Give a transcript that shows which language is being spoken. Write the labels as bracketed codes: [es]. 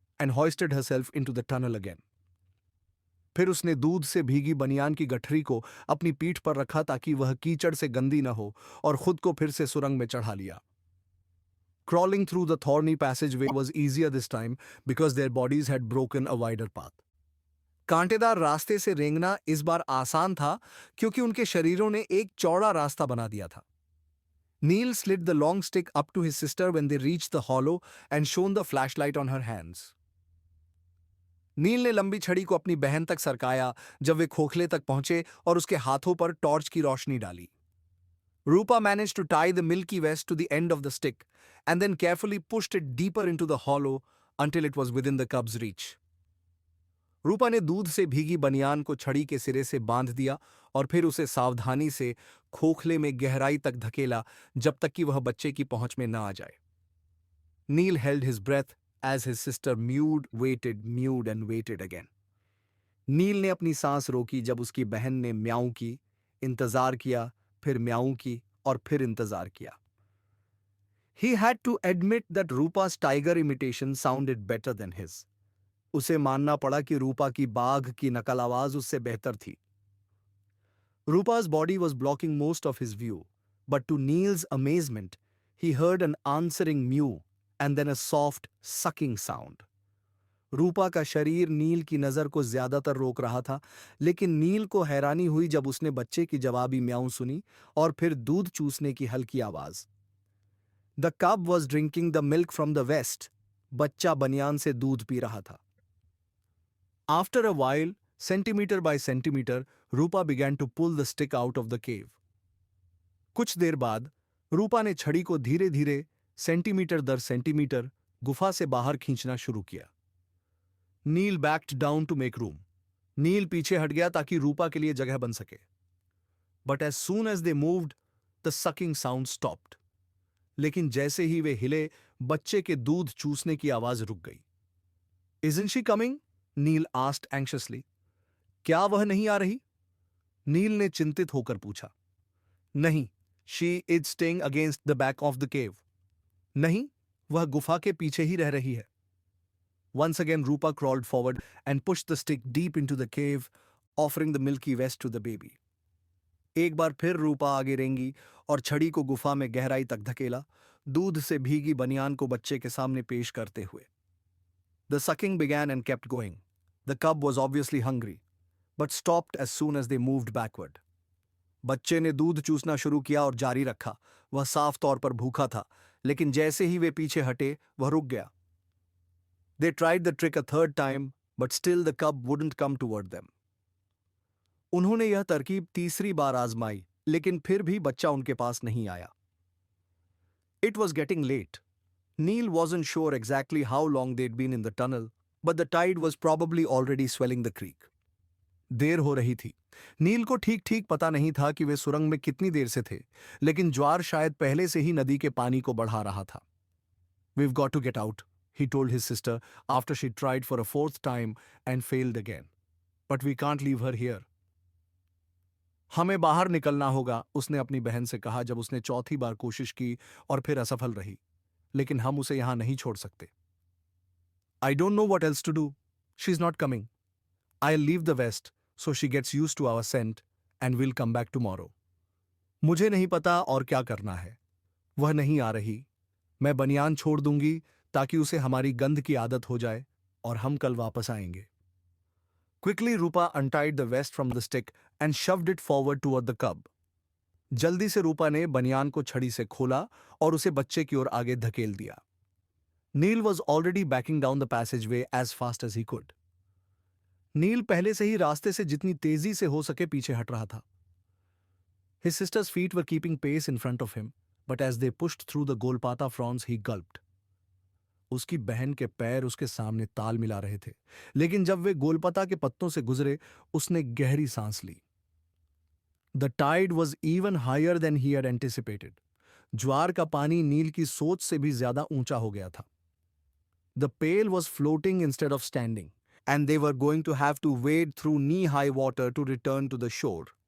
[en] and hoisted herself into the tunnel again. [hi] फिर उसने दूध से भीगी बनियान की गठरी को अपनी पीठ पर रखा ताकि वह कीचड़ से गंदी न हो और खुद को फिर से सुरंग में चढ़ा लिया. [en] Crawling through the thorny passageway was easier this time because their bodies had broken a wider path. [hi] कांटेदार रास्ते से रेंगना इस बार आसान था क्योंकि उनके शरीरों ने एक चौड़ा रास्ता बना दिया था. [en] Neil slid the long stick up to his sister when they reached the hollow and shone the flashlight on her hands. [hi] नील ने लंबी छड़ी को अपनी बहन तक सरकाया जब वे खोखले तक पहुंचे और उसके हाथों पर टॉर्च की रोशनी डाली. [en] Rupa managed to tie the Milky West to the end of the stick and then carefully pushed it deeper into the hollow until it was within the cub's reach. [hi] रूपा ने दूध से भीगी बनियान को छड़ी के सिरे से बांध दिया और फिर उसे सावधानी से खोखले में गहराई तक धकेला जब तक कि वह बच्चे की पहुंच में न आ जाए. [en] Neil held his breath as his sister mewed and waited again. [hi] नील ने अपनी सांस रोकी जब उसकी बहन ने म्याऊं की, इंतजार किया, फिर म्याऊं की और फिर इंतजार किया. [en] He had to admit that Rupa's tiger imitation sounded better than his. [hi] उसे मानना पड़ा कि रूपा की बाघ की नकल आवाज उससे बेहतर थी. [en] Rupa's body was blocking most of his view, but to Neil's amazement, he heard an answering mew and then a soft sucking sound. [hi] रूपा का शरीर नील की नजर को ज्यादातर रोक रहा था, लेकिन नील को हैरानी हुई जब उसने बच्चे की जवाबी म्याऊं सुनी और फिर दूध चूसने की हल्की आवाज. [en] The cub was drinking the milk from the west. [hi] बच्चा बनियान से दूध पी रहा था. [en] After a while, centimeter by centimeter, Rupa began to pull the stick out of the cave. [hi] कुछ देर बाद रूपा ने छड़ी को धीरे धीरे सेंटीमीटर दर सेंटीमीटर गुफा से बाहर खींचना शुरू किया. नील [en] Backed down to make room. [hi] नील पीछे हट गया ताकि रूपा के लिए जगह बन सके. [en] But as soon as they moved, the sucking sound stopped. [hi] लेकिन जैसे ही वे हिले, बच्चे के दूध चूसने की आवाज रुक गई. [en] Isn't she coming? Neel asked anxiously. [hi] क्या वह नहीं आ रही? नील ने चिंतित होकर पूछा. [en] नहीं, she is staying against the back of the cave. [hi] नहीं, वह गुफा के पीछे ही रह रही है. [en] Once again, Rupa crawled forward and pushed the stick deep into the cave, offering the Milky West to the baby. [hi] एक बार फिर रूपा आगे रेंगी और छड़ी को गुफा में गहराई तक धकेला, दूध से भीगी बनियान को बच्चे के सामने पेश करते हुए. [en] The sucking began and kept going. The cub was obviously hungry, but stopped as soon as they moved backward. [hi] बच्चे ने दूध चूसना शुरू किया और जारी रखा. वह साफ तौर पर भूखा था, लेकिन जैसे ही वे पीछे हटे, वह रुक गया. [en] They tried the trick a third time, but still the cub wouldn't come toward them. [hi] उन्होंने यह तरकीब तीसरी बार आजमाई, लेकिन फिर भी बच्चा उनके पास नहीं आया. [en] It was getting late. Neil wasn't sure exactly how long they'd been in the tunnel, but the tide was probably already swelling the creek. [hi] देर हो रही थी. नील को ठीक-ठीक पता नहीं था कि वे सुरंग में कितनी देर से थे, लेकिन ज्वार शायद पहले से ही नदी के पानी को बढ़ा रहा था. [en] We've got to get out, he told his sister after she tried for a fourth time and failed again. But we can't leave her here. [hi] हमें बाहर निकलना होगा, उसने अपनी बहन से कहा जब उसने चौथी बार कोशिश की और फिर असफल रही. लेकिन हम उसे यहां नहीं छोड़ सकते. [en] I don't know what else to do. She's not coming. I'll leave the west so she gets used to our scent and we'll come back tomorrow. [hi] मुझे नहीं पता और क्या करना है. वह नहीं आ रही. मैं बनियान छोड़ दूंगी ताकि उसे हमारी गंध की आदत हो जाए और हम कल वापस आएंगे. [en] Quickly, Rupa untied the vest from the stick and shoved it forward toward the cub. [hi] जल्दी से रूपा ने बनियान को छड़ी से खोला और उसे बच्चे की ओर आगे धकेल दिया. [en] Neel was already backing down the passageway as fast as he could. [hi] नील पहले से ही रास्ते से जितनी तेजी से हो सके पीछे हट रहा था. [en] His sister's feet were keeping pace in front of him, but as they pushed through the golpata fronds, he gulped. [hi] उसकी बहन के पैर उसके सामने ताल मिला रहे थे, लेकिन जब वे गोलपता के पत्तों से गुजरे, उसने गहरी सांस ली. [en] The tide was even higher than he had anticipated. [hi] ज्वार का पानी नील की सोच से भी ज्यादा ऊंचा हो गया था. [en] The pail was floating instead of standing, and they were going to have to wade through knee-high water to return to the shore.